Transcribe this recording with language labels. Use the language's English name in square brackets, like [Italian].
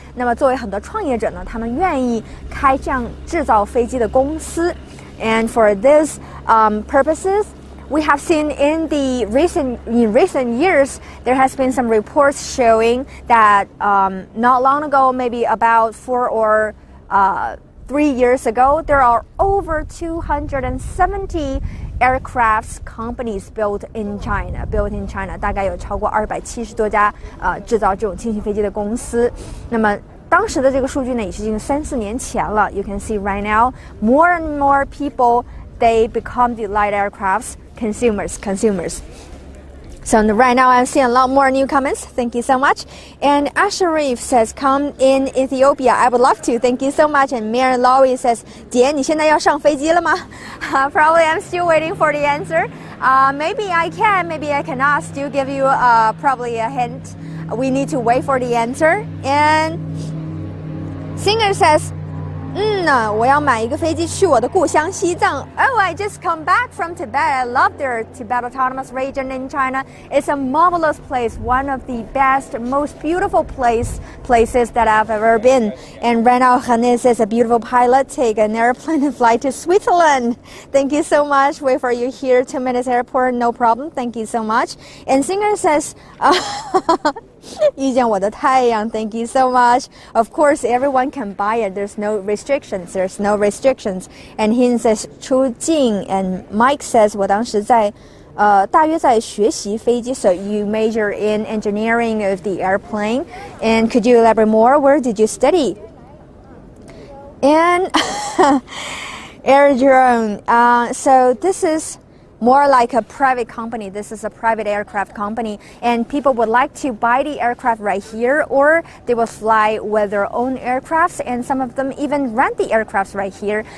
[Chinese] 那么作为很多创业者呢，他们愿意开这样制造飞机的公司。 [English] And for this purposes, we have seen in recent years, there has been some reports showing that not long ago, maybe about 4 or 3 years ago, there are over 270 aircraft companies built in China. [Chinese] 大概有超过270多家制造这种轻型飞机的公司。那么当时的这个数据呢，也是已经3、4年前了。 [English] You can see right now, more and more people they become the light aircrafts consumers. So right now I'm seeing a lot more new comments. Thank you so much. And Asharif says, come in Ethiopia. I would love to. Thank you so much. And Mary Lowy says, [Chinese] 姐，你现在要上飞机了吗? [English] Probably I'm still waiting for the answer. Maybe I can, maybe I cannot. Still give you probably a hint. We need to wait for the answer. And Singer says, [Chinese] 我要买一个飞机去我的故乡西藏. [English] Oh, I just come back from Tibet. I love their Tibet Autonomous Region in China. It's a marvelous place, one of the best, most beautiful places that I've ever been. And right now, Hannes is a beautiful pilot. Take an airplane and fly to Switzerland. Thank you so much. Wait for you here, 2 minutes airport, no problem. Thank you so much. And Singer says, [Chinese] 遇见我的太阳, [English] thank you so much. Of course, everyone can buy it. There's no restrictions. And he says, 出境. And Mike says, [Chinese] 我当时在大约在学习飞机. [English] So you major in engineering of the airplane. And could you elaborate more? Where did you study? And Air Drone. So this is more like a private company. This is a private aircraft company, and people would like to buy the aircraft right here, or they will fly with their own aircrafts, and some of them even rent the aircrafts right here.